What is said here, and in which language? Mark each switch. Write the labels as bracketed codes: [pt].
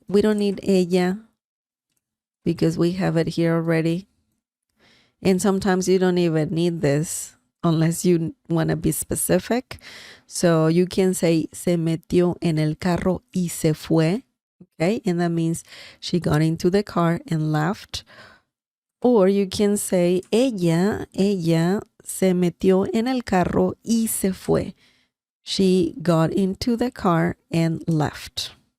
[en] We don't need ella because we have it here already. And sometimes you don't even need this unless you want to be specific. So you can say [es] se metió en el carro y se fue. [en] Okay, and that means she got into the car and left. Or you can say [es] ella se metió en el carro y se fue. [en] She got into the car and left.